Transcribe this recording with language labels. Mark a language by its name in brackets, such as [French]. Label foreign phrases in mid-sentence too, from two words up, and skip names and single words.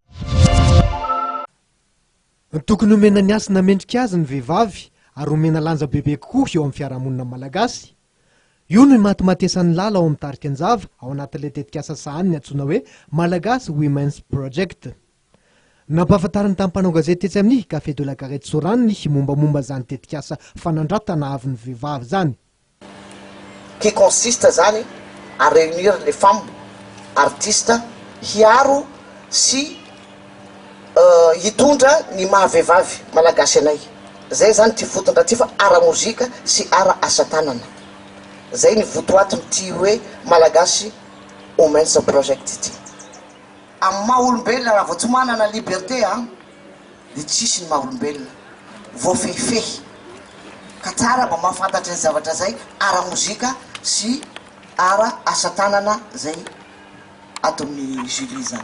[Malagasy] Tokony omena ny asa namendrika azy ny vehivavy ary omena lanja bebe kokoa eo amin'ny fiarahamonina malagasy. Io no matimatesan'ny lala ao amin'ny Tarikanjava ao anatin'ilay tetikasa sahaniny antsoina hoe Malagasy Women's Project. Nampahafantariny tamin'ny mpanao gazety tetsy amin'ny Café de la Gare Soarano ny mombamomba zany tetikasa fanandratana avy ny vehivavy zany. [French] Qui consiste zany à réunir les femmes artistes [Malagasy] hiaro sy hitondra ny mahavehivavy malagasy anay. Zay zany ty fotondra ty fa ara mozika sy ara asa tanana. Zay ny votoatiny ty hoe Malagasy Women's Project ty. Amin'ny maha-olombelona raha vao tsy manana liberté dia tsisy ny maha-olombelona voafehifehy ka tsara mba mahafantatra ny zavatra zay ara mozika sy ara asa tanana zay ato amin'ny jury zany.